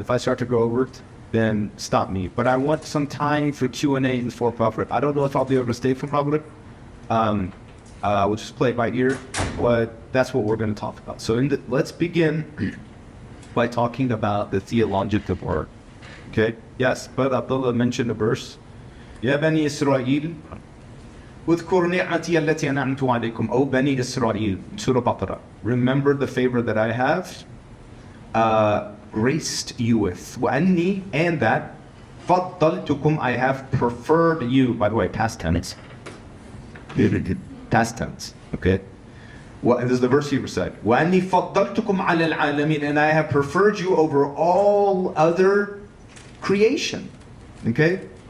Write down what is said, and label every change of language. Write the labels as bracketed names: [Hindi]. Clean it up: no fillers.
[English] If I start to go over it, then stop me. But I want some time for Q&A before Prophet. I don't know if I'll be able to stay for Prophet. We'll just play it by ear, but that's what we're going to talk about. So let's begin by talking about the theological part. Okay? Yes, but Abdullah mentioned a verse. [Arabic] يا بني إسرائيل اذكر نعمتي التي أنعمت عليكم. [English] O Bani Israel, Surah Baqarah. Remember the favor that I have graced you with. وأني, and that فضلتكم, I have preferred you. By the way, past tense. Past tense. Okay? Well, this is the verse you recite. [Arabic] وَأَنِّي فَضَّلْتُكُمْ عَلَى الْعَالَمِينَ, [English] and I have preferred you over all other creation. Okay?